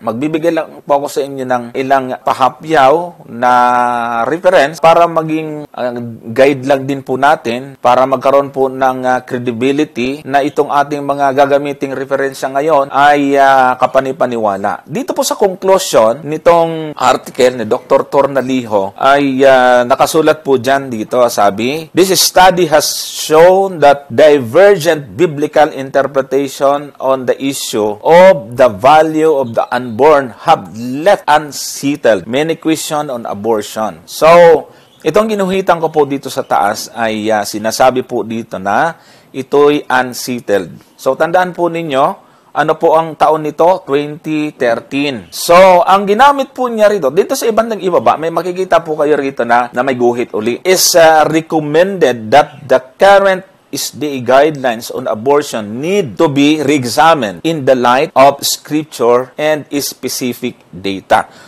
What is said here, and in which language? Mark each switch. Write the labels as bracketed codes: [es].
[tl] Magbibigay lang po ako sa inyo ng ilang pahapyaw na reference para maging guide lang din po natin para magkaroon po ng credibility na itong ating mga gagamiting referensya ngayon ay kapanipaniwala. Dito po sa conclusion nitong article ni Dr. [en] Tornaliho [tl] ay nakasulat po dyan dito, sabi, [en] "This study has shown that divergent biblical interpretation on the issue of the value of the unborn have left unsettled many questions on abortion." [tl] So, itong ginuhitan ko po dito sa taas ay sinasabi po dito na ito'y unsettled. So, tandaan po ninyo, ano po ang taon nito? 2013. So, ang ginamit po niya rito, dito sa ibang ibaba, may makikita po kayo rito na may guhit uli, [en] is recommended that the current SDA guidelines on abortion need to be re-examined in the light of Scripture and specific data.